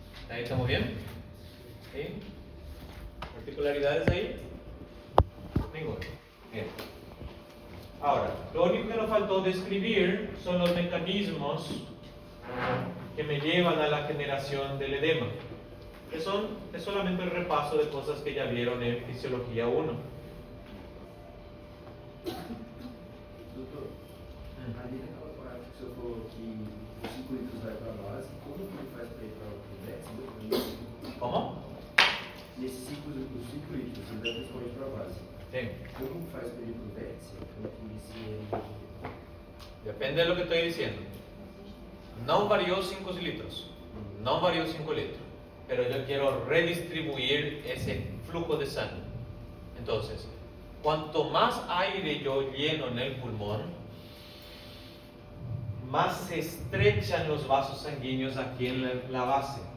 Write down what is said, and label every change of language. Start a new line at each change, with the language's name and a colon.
Spanish: ¿Ahí estamos bien? ¿Sí? ¿Particularidades ahí? Ninguna. Bien. Ahora, lo único que nos faltó describir son los mecanismos que me llevan a la generación del edema. Que es solamente el repaso de cosas que ya vieron en Fisiología 1.
Portuguese: Doutor, ali naquela parte que o senhor falou que os 5 litros vai para a base, como que ele faz para ir para o décimo?
Spanish: ¿Cómo?
Portuguese: Nesses 5 litros, ele vai principalmente para a base.
Spanish: Sí.
Portuguese: Como faz para ir para o décimo? Como que inicia?
Spanish: Depende de lo que estoy diciendo. No varió 5 litros. No varió 5 litros. Pero yo quiero redistribuir ese flujo de sangre. Entonces, cuanto más aire yo lleno en el pulmón, más se estrechan los vasos sanguíneos aquí en la base.